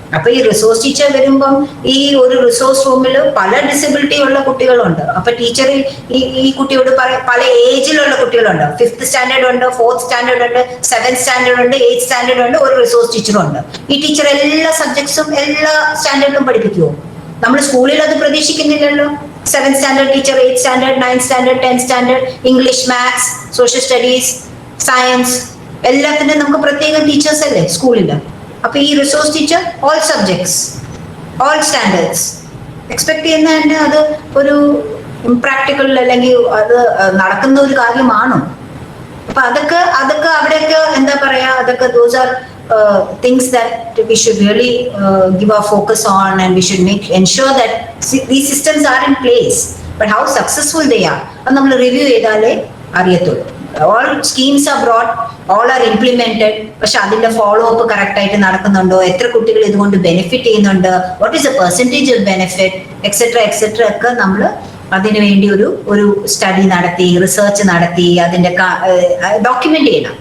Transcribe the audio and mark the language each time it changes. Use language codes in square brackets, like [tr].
[ml] അപ്പൊ ഈ resource teacher വരുമ്പം ഈ ഒരു റിസോഴ്സ് റൂമിൽ പല ഡിസബിലിറ്റി ഉള്ള കുട്ടികളുണ്ട്. അപ്പൊ ടീച്ചർ ഈ കുട്ടിയോട് പല ഏജിലുള്ള കുട്ടികളുണ്ട്. 5th സ്റ്റാൻഡേർഡ് ഉണ്ട്, 4th സ്റ്റാൻഡേർഡ് ഉണ്ട്, 7th സ്റ്റാൻഡേർഡ് ഉണ്ട്, 8th സ്റ്റാൻഡേർഡ് ഉണ്ട്, ഒരു റിസോഴ്സ് ടീച്ചറും ഉണ്ട്. ഈ ടീച്ചർ എല്ലാ സബ്ജക്ട്സും എല്ലാ സ്റ്റാൻഡേർഡിലും പഠിപ്പിക്കുമോ? നമ്മൾ സ്കൂളിൽ അത് പ്രതീക്ഷിക്കുന്നില്ലല്ലോ. 7th standard teacher, 8th standard, 9th standard, 10th standard, English, Maths, Social Studies, Science, എല്ലാത്തിനും നമുക്ക് പ്രത്യേകം ടീച്ചേഴ്സ് അല്ലേ സ്കൂളിൽ. അപ്പൊ ഈ resource teacher all subjects, all standards expect ചെയ്യുന്ന തന്നെ അത് ഒരു ഇംപ്രാക്ടിക്കൽ അല്ലെങ്കിൽ അത് നടക്കുന്ന ഒരു കാര്യമാണോ? അപ്പൊ അതൊക്കെ അവിടെയൊക്കെ എന്താ പറയാ, [en] അതൊക്കെ those are things that we should really give our focus on, and we should ensure that these systems are in place, but how successful they are [ml] അത് നമ്മൾ റിവ്യൂ ചെയ്താലേ അറിയത്തുള്ളൂ. [en] all schemes are brought, all are implemented, [ml] പക്ഷെ അതിന്റെ follow up correct ആയിട്ട് നടക്കുന്നുണ്ടോ, എത്ര കുട്ടികൾ ഇതുകൊണ്ട് ബെനിഫിറ്റ് ചെയ്യുന്നുണ്ട്, [en] what is the percentage of benefit, [ml] etcetera ഒക്കെ നമ്മൾ അതിനു വേണ്ടി ഒരു സ്റ്റഡി നടത്തി, റിസർച്ച് നടത്തി, അതിന്റെ ഡോക്യുമെന്റ് ചെയ്യണം.